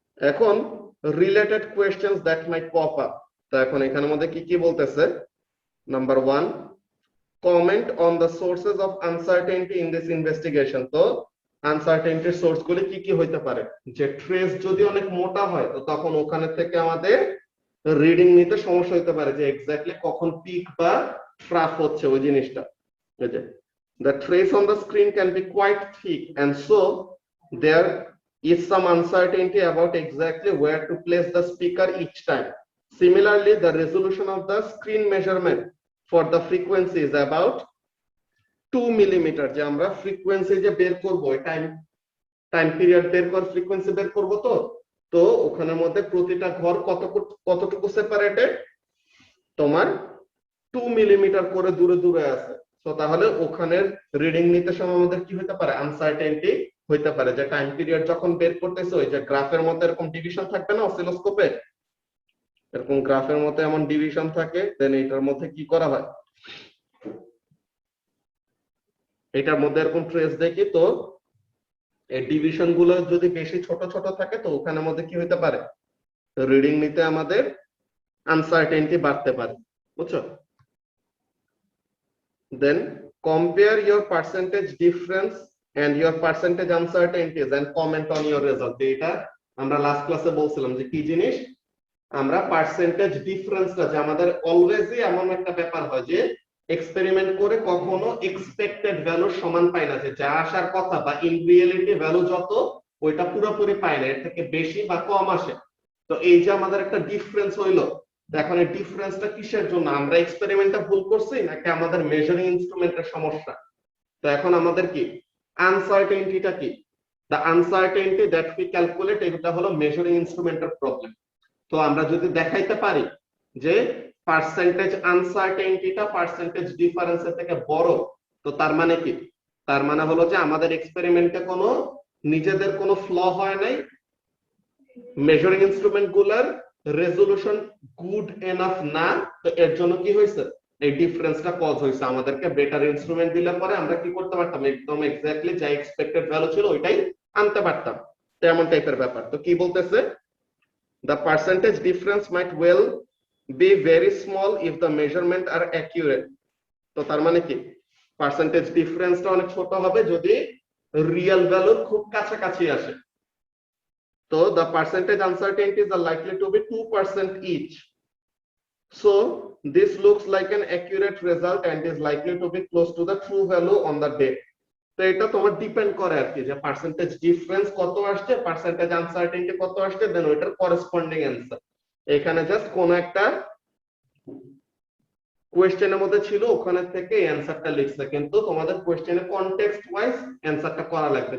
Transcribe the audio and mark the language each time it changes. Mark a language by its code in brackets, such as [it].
[bn] এখন [en] Related questions that might pop up. [bn] তো এখন এখানের মধ্যে কি কি বলতেছে, number 1, [en] Comment on the sources of uncertainty in this investigation. [bn] তো আনসার্টেনটির সোর্স গুলি কি কি হইতে পারে, যে ট্রেস যদি অনেক মোটা হয় তো তখন ওখানে থেকে আমাদের রিডিং নিতে সমস্যা হতে পারে, যে এক্স্যাক্টলি কখন পিক বা ট্রাফ হচ্ছে ওই জিনিসটা। [en] The trace on the screen can be quite thick, and so there is some uncertainty about exactly where to place the speaker each time. Similarly, the resolution of the screen measurement for the frequency is about 2 millimeter. [bn] যে আমরা frequency যে বের করব time period বের করে frequency বের করব, তো ওখানের মধ্যে প্রতিটা ঘর কতটুকু সেপারেটেড, তোমার 2 মিলিমিটার করে দূরে দূরে আছে। তো তাহলে ওখানের রিডিং নিতে সময় আমাদের কি হতে পারে, আনসার্টেনটি হইতে পারে যে টাইম পিরিয়ড যখন বের করতেছে ওই যে গ্রাফের মধ্যে এরকম ডিভিশন থাকবে না অসিলোস্কোপে, এরকম গ্রাফের মধ্যে এমন ডিভিশন থাকে, দেন এটার মধ্যে কি করা হয়, এটার মধ্যে এরকম ট্রেস দেখি, তো এই ডিভিশন গুলো যদি বেশি ছোট ছোট থাকে তো ওখানের মধ্যে কি হতে পারে, রিডিং নিতে আমাদের আনসার্টেনটি বাড়তে পারে, বুঝছো? [en] Then compare your percentage difference and your percentage uncertainties and comment on your result. [bn] এটা আমরা লাস্ট ক্লাসে বলছিলাম যে কি জিনিস, আমরা পার্সেন্টেজ ডিফারেন্সটা যে আমাদের অলওয়েজই এমন একটা ব্যাপার হয় যে এক্সপেরিমেন্ট করে কখনো এক্সপেক্টেড ভ্যালুর সমান পাই না, যে যা আসার কথা বা ইন রিয়েলিটি ভ্যালু যত ওইটা পুরোপুরি পাই না, এর থেকে বেশি বা কম আসে। তো এই যে আমাদের একটা ডিফারেন্স হইলো, এখন এই ডিফারেন্সটা কিসের জন্য, আমরা এক্সপেরিমেন্টটা ভুল করছি নাকি আমাদের মেজারিং ইনস্ট্রুমেন্টের সমস্যা? তো এখন আমাদের কি আনসার্টেনটিটা কি, [en] the uncertainty that we calculate, [bn] এটা হলো মেজারিং ইনস্ট্রুমেন্টের প্রবলেম। তো আমরা যদি দেখাইতে পারি যে পার্সেন্টেজ আনসার্টেনটিটা পার্সেন্টেজ ডিফারেন্সের থেকে বড়, তো তার মানে কি, তার মানে হলো যে আমাদের এক্সপেরিমেন্টে কোনো নিজেদের কোনো ফ্ল হয় নাই, মেজারিং ইনস্ট্রুমেন্ট গুলার রেজোলিউশন গুড এনাফ না, তো এর জন্য কি হয়েছে, এই ডিফারেন্সটা কজ হয়েছে। আমাদেরকে বেটার ইনস্ট্রুমেন্ট দিলে পরে আমরা কি করতে পারতাম, একদম এক্স্যাক্টলি যা এক্সপেক্টেড ভ্যালু ছিল ওইটাই আনতে পারতাম। তেমন টাইপের ব্যাপার। তো কি বলতেছে, [en] the percentage difference might well be very small if the measurement are accurate. [bn] তো তার মানে কি, পার্সেন্টেজ ডিফারেন্সটা অনেক ছোট হবে যদি রিয়েল ভ্যালুর খুব কাছাকাছি আসে। [en] তো the percentage uncertainties are likely to be 2% each. So this looks like an accurate result and is likely to be close to the true value on the day. [bn] তো এটা তোমার ডিপেন্ড করে আর কি, যে পার্সেন্টেজ ডিফারেন্স কত আসছে, percentage uncertainty কত আসছে, দেন ওইটার করেসপন্ডিং অ্যানসার। এখানে জাস্ট কোন একটা কোয়েশ্চেনের মধ্যে ছিল ওখানে থেকে অ্যানসারটা লিখছে, কিন্তু তোমাদের কোয়েশ্চেনে কনটেক্সট ওয়াইজ অ্যানসারটা করা লাগবে।